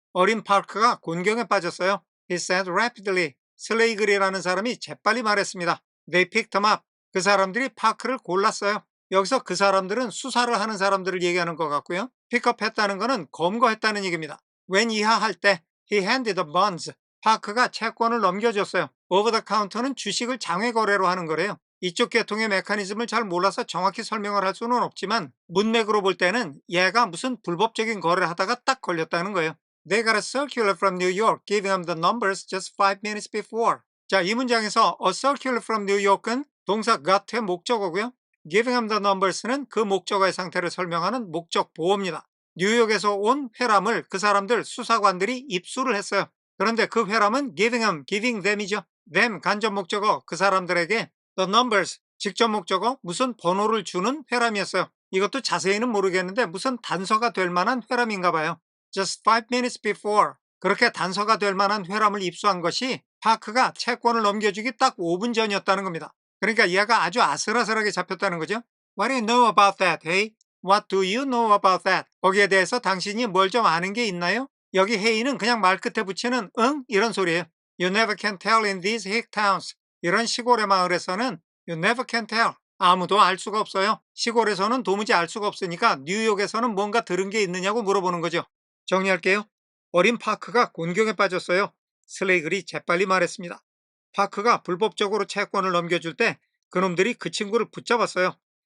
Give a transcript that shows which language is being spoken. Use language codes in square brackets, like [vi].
[ko] 어린 파크가 곤경에 빠졌어요. [en] He said rapidly. [ko] 슬레이글이라는 사람이 재빨리 말했습니다. [en] They picked him up. [ko] 그 사람들이 파크를 골랐어요. 여기서 그 사람들은 수사를 하는 사람들을 얘기하는 것 같고요. 픽업했다는 것은 검거했다는 얘기입니다. [en] when [ko] 이하할 때 [en] he handed the bonds. [ko] 파크가 채권을 넘겨줬어요. [en] over the counter [ko] 는 주식을 장외 거래로 하는 거래요. 이쪽 계통의 메커니즘을 잘 몰라서 정확히 설명을 할 수는 없지만 문맥으로 볼 때는 얘가 무슨 불법적인 거래를 하다가 딱 걸렸다는 거예요. [en] They got a circular from New York giving them the numbers just 5 minutes before. [ko] 자, 이 문장에서 [en] a circular from New York [ko] 은 동사 got의 목적어고요. [en] giving them the numbers [ko] 는 그 목적어의 상태를 설명하는 목적 보어입니다. 뉴욕에서 온 회람을 그 사람들 수사관들이 입수를 했어요. 그런데 그 회람은 [en] giving them [ko] 이죠. them 간접 목적어 그 사람들에게 [en] the numbers [ko] 직접 목적어 무슨 번호를 주는 회람이었어요. 이것도 자세히는 모르겠는데 무슨 단서가 될 만한 회람인가 봐요. [en] Just 5 minutes before. [ko] 그렇게 단서가 될 만한 회람을 입수한 것이 파크가 채권을 넘겨주기 딱 5분 전이었다는 겁니다. 그러니까 얘가 아주 아슬아슬하게 잡혔다는 거죠. [en] What do you know about that, hey? What do you know about that? [ko] 거기에 대해서 당신이 뭘 좀 아는 게 있나요? 여기 hey는 그냥 말 끝에 붙이는 응? 이런 소리예요. [en] You never can tell in these hick towns. [ko] 이런 시골의 마을에서는 [en] you never can tell. [ko] 아무도 알 수가 없어요. 시골에서는 도무지 알 수가 없으니까 뉴욕에서는 뭔가 들은 게 있느냐고 물어보는 거죠. 정리할게요. 어린 파크가 곤경에 빠졌어요. 슬레이글이 재빨리 말했습니다. 파크가 불법적으로 채권을 넘겨줄 때 그놈들이 그 친구를 붙잡았어요.